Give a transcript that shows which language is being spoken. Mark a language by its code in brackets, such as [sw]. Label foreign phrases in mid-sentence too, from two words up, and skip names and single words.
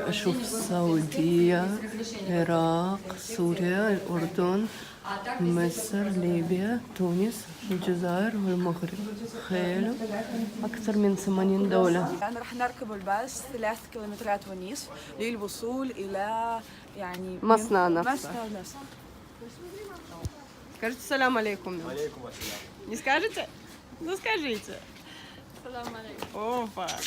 [ar] أشوف السعودية، العراق، سوريا، الأردن، مصر، ليبيا، تونس، الجزائر والمغرب. تخيلوا أكثر من 80 دولة. الآن راح نركب الباص 3 كيلومترات ونصف للوصول إلى مصنع نفسه. مصنع نفسه. Скажите سلام عليكم. عليكم السلام. [ru] Не скажете? Ну скажите. [ar] سلام عليكم. Опа.